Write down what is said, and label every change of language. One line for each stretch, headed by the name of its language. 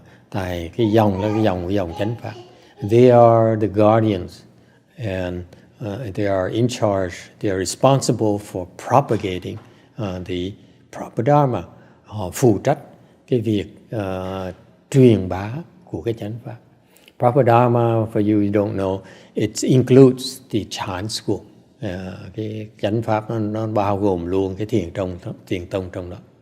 Vietnamese: Tại cái dòng là cái dòng chánh pháp.
English: They are the guardians and they are in charge. They are responsible for propagating the proper Dharma.
Vietnamese: Họ phụ trách cái việc truyền bá của cái chánh pháp.
English: Proper Dharma, for you don't know, it includes the Chan school.
Vietnamese: cái chánh pháp nó bao gồm luôn cái thiền tông trong đó.